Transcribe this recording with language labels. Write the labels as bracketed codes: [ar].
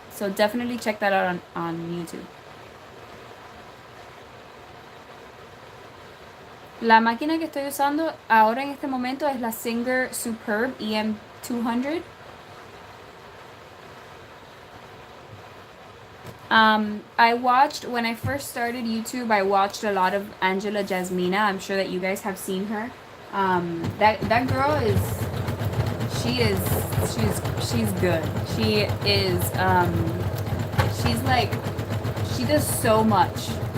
[en] So definitely check that out on YouTube. [es] La máquina que estoy usando ahora en este momento es la Singer Superb EM200. [en] I watched, when I first started YouTube, I watched a lot of Angela Jasmina. I'm sure that you guys have seen her. That girl is, she's good. She is, she's like, she does so much.